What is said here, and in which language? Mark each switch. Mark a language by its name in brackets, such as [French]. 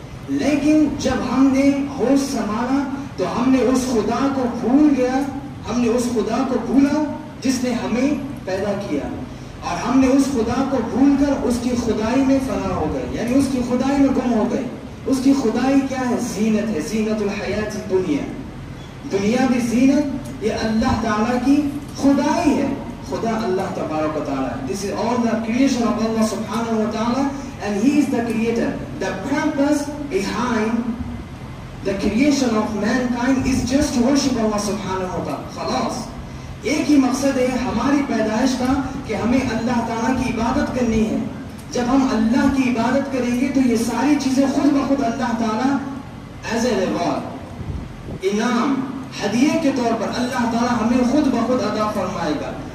[Urdu] لیکن جب ہم نے ہوش سنبھالا تو ہم نے اس خدا کو بھول گیا، ہم نے اس خدا کو بھولا جس نے ہمیں پیدا کیا، اور ہم نے اس خدا کو بھول کر اس کی خدائی میں فنا ہو گئے، یعنی اس کی خدائی میں گم ہو گئے. اس کی خدائی کیا ہے؟ زینت ہے، [Arabic] زینت الحیات الدنیا. [Urdu] دنیا بھی زینت، یہ اللہ تعالیٰ کی خدائی ہے. خدا اللہ تبارک و تعالیٰ. [English] This is all the creation of Allah subhanahu wa ta'ala, and He is the creator. The purpose behind the creation of mankind is just to worship Allah subhanahu wa ta'ala. [Urdu] خلاص ایک ہی مقصد ہے ہماری پیدائش کا کہ ہمیں اللہ تعالیٰ کی عبادت کرنی ہے. جب ہم اللہ کی عبادت کریں گے تو یہ ساری چیزیں خود بخود اللہ تعالیٰ [English] as a reward, [Urdu] انعام، ہدیے کے طور پر اللہ تعالیٰ ہمیں خود بخود عطا فرمائے گا.